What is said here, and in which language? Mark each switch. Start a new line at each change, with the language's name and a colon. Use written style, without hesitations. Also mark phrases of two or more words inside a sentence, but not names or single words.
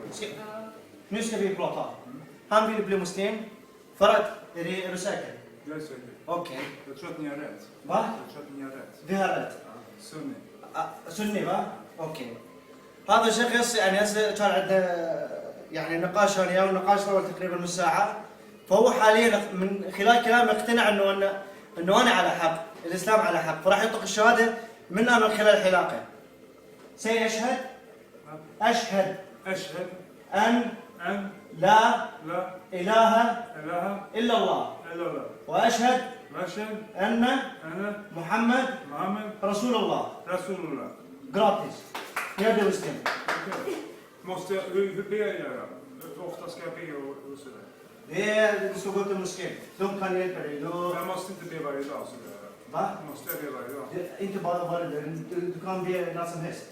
Swedish: Nu ska vi prata. Han vill bli muslim för att... Är du säker? Jag är säker. Okej. Jag tror att ni har rätt. Va? Jag tror att ni har rätt. Vi har rätt. Sunni.
Arabic: سني va? اوكي. هذا شخص يعني هسه كان عندنا يعني نقاش انا وياه، والنقاش طول تقريبا نص ساعه. فهو حاليا من خلال كلامه اقتنع انه انا على حق، الاسلام على حق، فراح ينطق الشهاده منا من خلال الحلاقه. سيشهد اشهد أشهد ان أن لا لا اله إله الا الله، إلا الله. واشهد وأشهد ان أن محمد Muhammed رسول الله. Rasulullah.
Swedish: Gratis. Jag blir muslim. Okej. Hur ber jag då? Hur ofta ska jag be och sådär? Du ska gå till moskén. De kan hjälpa dig. Jag måste inte be varje dag sådär. Va? Måste jag be varje dag? Inte bara varje dag. Du kan be när som helst.